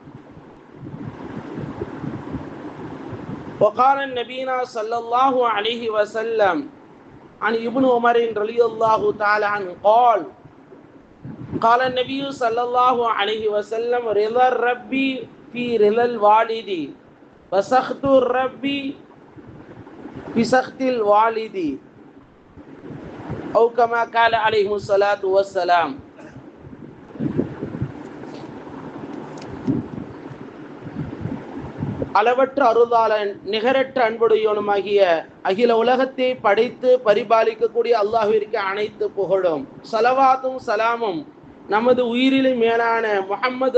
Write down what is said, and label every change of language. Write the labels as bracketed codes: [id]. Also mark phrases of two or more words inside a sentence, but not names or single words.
[ar] وقال النبي صلى الله عليه وسلم عن ابن عمر رضي الله تعالى عنه قال النبي صلى الله عليه وسلم: رضا الرب في رضا الوالد وسخط الرب في سخط الوالد، أو كما قال عليه الصلاة والسلام. [ta] அளவற்ற அருளாளன் நிகரற்ற அன்புடையவனுமாகிய அகில உலகத்தை படைத்து பரிபாலிக்கக்கூடிய அல்லாஹ்விற்கு அனைத்து புகழும் ஸலவாத்தும் சலாமும் நமது உயிரிலும் மேலான முஹம்மது